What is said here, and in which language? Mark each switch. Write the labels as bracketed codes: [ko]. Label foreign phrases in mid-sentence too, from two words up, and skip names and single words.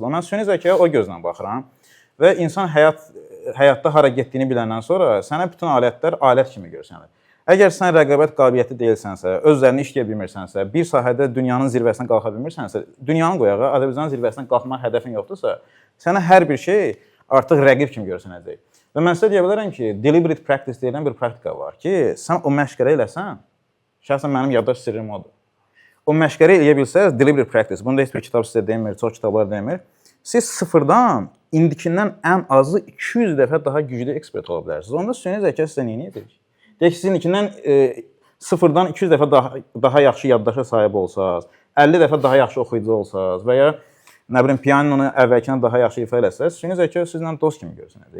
[az] Mən süni zəkaya o gözlə baxıram və insan həyatda hara getdiyini biləndən sonra sənə bütün alətlər alət kimi görsənir. Əgər sən rəqabət qabiliyyətli deyilsənsə, öz üzərində işləyə bilmirsənsə, bir sahədə dünyanın zirvəsinə qalxa bilmirsənsə, dünyanın qoyağı, Azərbaycanın zirvəsinə qalxmaq hədəfin yoxdursa, sənə hər bir şey artıq rəqib kimi görsənəcək. Və mən sizə deyə bilərəm ki, [en] deliberate practice [az] deyilən bir praktika var ki, sən o məşqləri eləsən, şəxsən mənim yaddaş sirrim odur. O məşqləri eləyə bilsəz, [en] deliberate practice, [az] bunu da heç bir kitab sizə demir, çox kitablar demir. Siz sıfırdan, indikindən ən azı 200 dəfə daha güclü ekspert ola bilərsiniz. Onda süni zəka sizə niyə edəcək? Deyək ki, sizin ikindən sıfırdan 200 dəfə daha yaxşı yaddaşa sahib olsanız, 50 dəfə daha yaxşı oxuyucu olsanız və ya nə bilim, pianonu əvvəlkindən daha yaxşı ifa eləsəz, süni zəka sizlə dost kimi görsənəcək.